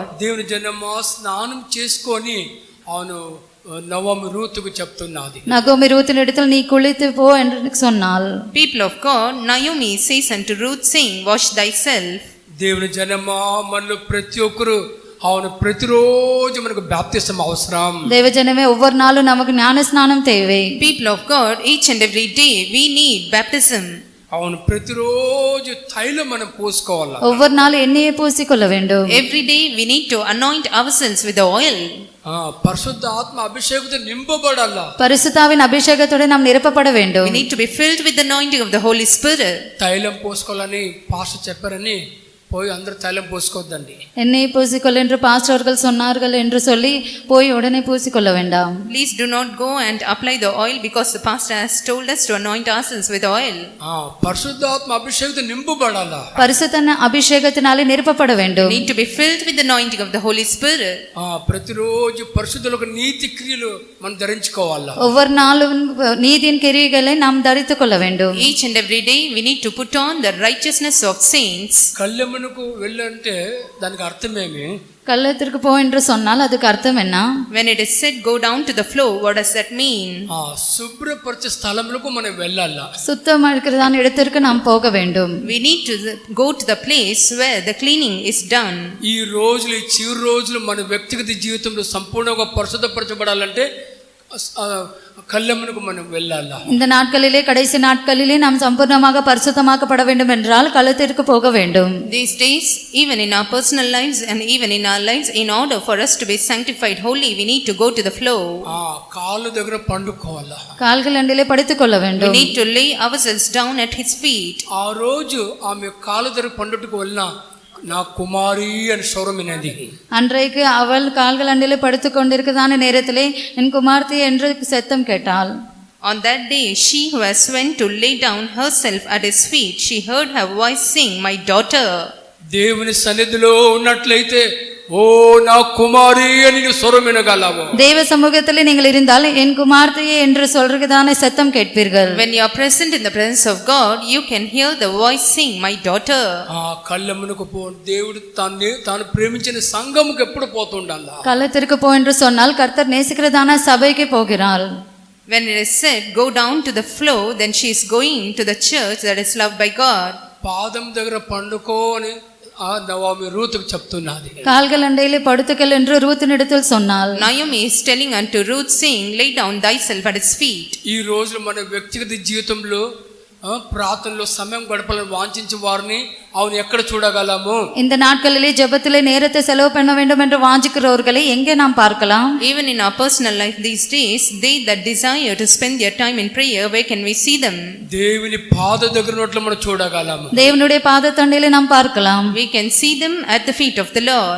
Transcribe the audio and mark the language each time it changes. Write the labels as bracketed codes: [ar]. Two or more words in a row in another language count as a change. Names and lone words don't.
[te] దేవుని జనమా, స్నానం చేసుకొని అవును నవమి రూతుకు చెప్తున్నది. [ta] நகோமி ரூத்தினிடத்தில் நீ குளித்து போ என்று சொன்னாள். [en] People of God, Naomi says unto Ruth, saying, wash thyself. [te] దేవుని జనమా, మనలో ప్రతి ఒక్కరు అవును ప్రతిరోజు మనకు బాప్తిసం అవసరం. [ta] தேவஜனமே, ஒவ்வொரு நாளும் நமக்கு ஞான ஸ்நானம் தேவை. [en] People of God, each and every day we need baptism. [te] అవును, ప్రతిరోజు తైలం మనం పూసుకోవాలి. [ta] ஒவ்வொரு நாளும் எண்ணெயை பூசிக்கொள்ள வேண்டும். [en] Every day we need to anoint ourselves with the oil. [te] పరిశుద్ధ ఆత్మ అభిషేకంతో నింపబడాల. [ta] பரிசுத்தாவின் அபிஷேகத்தோடு நாம் நிரப்பப்பட வேண்டும். [en] We need to be filled with the anointing of the Holy Spirit. [te] తైలం పోసుకోవాలని పాస్టర్ చెప్పారని போய் అందరూ తైలం పోసుకోవద్దండి. [ta] எண்ணெயை பூசிக்கொள் என்று பாஸ்டர்கள் சொன்னார்கள் என்று சொல்லி போய் உடனே பூசிக்கொள்ள வேண்டாம். [en] Please do not go and apply the oil because the pastor has told us to anoint ourselves with oil. [te] పరిశుద్ధాత్మ అభిషేకంతో నింపబడాల. [ta] பரிசுத்த அபிஷேகத்தினாலே நிரப்பப்பட வேண்டும். [en] We need to be filled with the anointing of the Holy Spirit. [te] ప్రతిరోజు పరిశుద్ధులకు నీతి క్రియలు మనం ధరించుకోవాలా. [ta] ஒவ்வொரு நாளும் நீதியின் கிரியைகளை நாம் தரித்துக் கொள்ள வேண்டும். [en] Each and every day we need to put on the righteousness of saints. [te] కళ్ళెమునకు వెళ్ళంటే దానికి అర్థమేమి? [ta] கள்ளத்திற்கு போ என்று சொன்னால் அதுக்கு அர்த்தம் என்ன? [en] When it is said go down to the floor, what does that mean? [te] శుభ్రపరిచే స్థలములకు మనం వెళ్ళాలా. [ta] சுத்தமாக இருக்கிறதான இடத்திற்கு நாம் போக வேண்டும். [en] We need to go to the place where the cleaning is done. [te] ఈ రోజులు, ఈ చివరి రోజులు మన వ్యక్తిగత జీవితంలో సంపూర్ణంగా పరిశుద్ధపరచబడాలంటే கல்லமனுக்கு మనం వెళ్ళాలా. [ta] இந்த நாட்களிலே, கடைசி நாட்களிலே நாம் சம்பூர்ணமாக பரிசுத்தமாக்கப்பட வேண்டும் என்றால் களத்திற்கு போக வேண்டும். [en] These days, even in our personal lives and even in our lives, in order for us to be sanctified holy, we need to go to the floor. [te] కాళ్ళ దగ్గర పండుకోవాలా. [ta] கால்கள் அண்டிலே படுத்துக் கொள்ள வேண்டும். [en] We need to lay ourselves down at his feet. [te] ఆ రోజు ఆమె కాళ్ళ దగ్గర పండుటకు వెళ్ళినా నా కుమారి అని స్వరమినది. [ta] அன்றைக்கு அவள் கால்கள் அண்டிலே படுத்துக் கொண்டிருக்கிறதான நேரத்திலே என் குமார்த்தி என்று சத்தம் கேட்டாள். [en] On that day, she who has went to lay down herself at his feet, she heard her voice sing, "My daughter." [te] దేవుని సన్నిధిలో ఉన్నట్లయితే ఓ నా కుమారి అని நீ స్వరం వినగలవు. [ta] தேவ சமூகத்தில் நீங்கள் இருந்தால் என் குமார்த்தியே என்று சொல்றதுதானே சத்தம் கேட்பீர்கள். [en] When you are present in the presence of God, you can hear the voice sing, "My daughter." [te] ఆ కళ్ళమునకు పో దేవుడు తాను ప్రేమించిన సంఘముకు ఎప్పుడు పోతుండాలా? [ta] கள்ளத்திற்கு போ என்று சொன்னால் கர்த்தர் நேசிக்கிறதான சபைக்கு போகிறாள். [en] When it is said, "Go down to the floor," then she is going to the church that is loved by God. [te] పాదం దగ్గర పండుకో అని ఆ నవమి రూతుకు చెప్తున్నది. [ta] கால்கள் அண்டையிலே படுத்துக்கள் என்று ரூத்தினிடத்தில் சொன்னாள். [en] Naomi is telling unto Ruth, saying, "Lay down thyself at his feet." [te] ఈ రోజు మన వ్యక్తిగత జీవితంలో ప్రార్థనలో సమయం గడపాలని వాంఛించే వారిని அவன் ఎక్కడ చూడగలము? [ta] இந்த நாட்களிலே ஜெபத்திலே நேரத்தை செலவு பண்ண வேண்டும் என்று வாஞ்சிக்கிறவர்களை எங்கே நாம் பார்க்கலாம்? [en] Even in our personal life these days, they that desire to spend their time in prayer, where can we see them? [te] దేవుని పాద దగ్గర ఉన్నట్లు మనం చూడగలము. [ta] தேவனுடைய பாதத்தண்டையிலே நாம் பார்க்கலாம். [en] We can see them at the feet of the Lord.